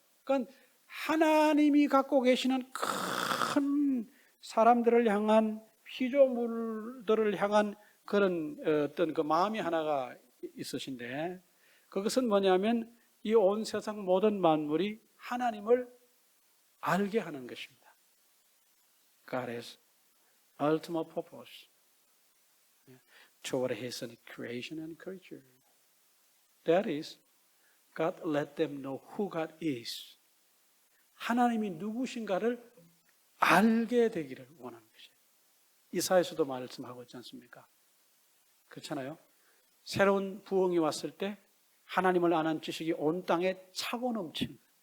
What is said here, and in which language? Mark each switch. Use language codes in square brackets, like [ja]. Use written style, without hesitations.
[ko] 그러니까 하나님이 갖고 계시는 큰 사람들을 향한 피조물들을 향한 그런 어떤 그 마음이 하나가 있으신데 그것은 뭐냐면 이 온 세상 모든 만물이 하나님을 알게 하는 것입니다. [en] God has ultimate purpose toward His creation and creature. That is, God let them know who God is. [ko] 하나님이 누구신가를 알게 되기를 원하는 것이에요. 이사야서도 말씀하고 있지 않습니까? 그렇잖아요. 새로운 부흥이 왔을 때 하나님을 아는 지식이 온 땅에 차고 넘칩니다.